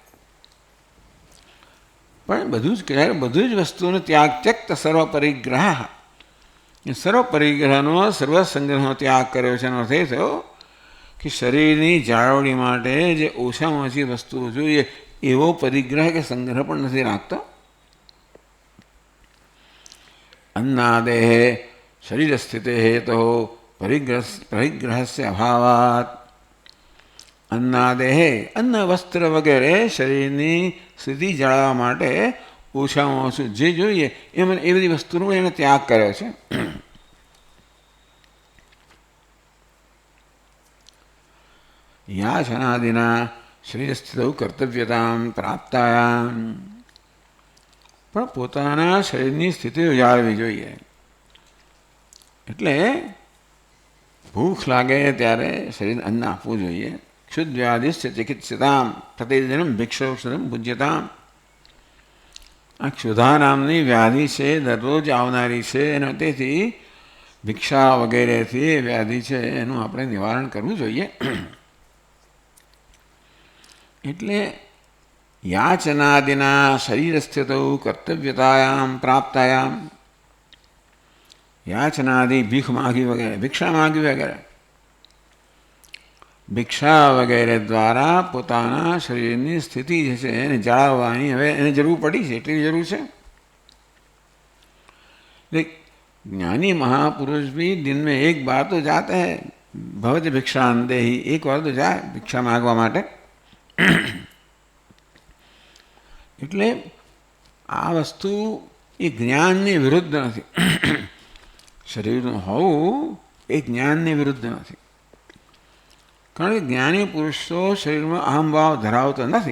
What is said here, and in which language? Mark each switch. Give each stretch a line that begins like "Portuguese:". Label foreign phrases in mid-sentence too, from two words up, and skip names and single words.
Gujarati: પણ બધું જ વસ્તુનો ત્યાગ, ત્યક્ત સર્વ પરિગ્રહ, સર્વ પરિગ્રહનો સર્વ સંગ્રહનો ત્યાગ કર્યો છે. એનો અર્થ એ થયો કે શરીરની જાળવણી માટે જે ઓછામાં ઓછી વસ્તુઓ જોઈએ એવો પરિગ્રહ કે સંગ્રહ પણ નથી રાખતો.
Sanskrit: अन्नादेः शरीर स्थिते हेतु परिग्रहस्य अभावात्, अन्नादेः अन्न वस्त्र
Gujarati: વગેરે શરીરની સ્થિતિ જાળવવા માટે ઓછામાં ઓછું જે જોઈએ એ બધી વસ્તુનો એને ત્યાગ કર્યો છે.
Sanskrit: याचनादिना शरीर स्थितौ कर्तव्यतां प्राप्तायां,
Gujarati: પણ પોતાના શરીરની સ્થિતિ જાળવવી જોઈએ. એટલે ભૂખ લાગે ત્યારે શરીરને અન્ન આપવું જોઈએ.
Sanskrit: क्षुद्व्याधिश्च चिकित्सिताम प्रतिदिनम भिक्षौषधम भुज्यताम.
Gujarati: આ ક્ષુધા નામની વ્યાધિ છે, દરરોજ આવનારી છે, અને તેથી ભિક્ષા વગેરેથી વ્યાધિ છે એનું આપણે નિવારણ કરવું જોઈએ.
Sanskrit: એટલે याचनादिना शरीर स्थितौ कर्तव्यतायां प्राप्तायां, याचनादि
Hindi: भीख मांगी वगैरह, भिक्षा मांगी वगैरह,
Gujarati: ભિક્ષા વગેરે દ્વારા પોતાના શરીરની સ્થિતિ જે છે એને જાળવવાની હવે એને જરૂર પડી છે, એટલી જરૂર છે.
Hindi: ज्ञानी महापुरुष भी दिन में एक बार तो जाते हैं,
Sanskrit: भवत भिक्षान देहि,
Hindi: एक बार तो जाए भिक्षा
Gujarati: માંગવા માટે. એટલે આ વસ્તુ એ જ્ઞાનની વિરુદ્ધ નથી. શરીરનું હોવું એ જ્ઞાનની વિરુદ્ધ નથી. કારણ કે જ્ઞાની પુરુષો શરીરમાં અહમભાવ ધરાવતો નથી.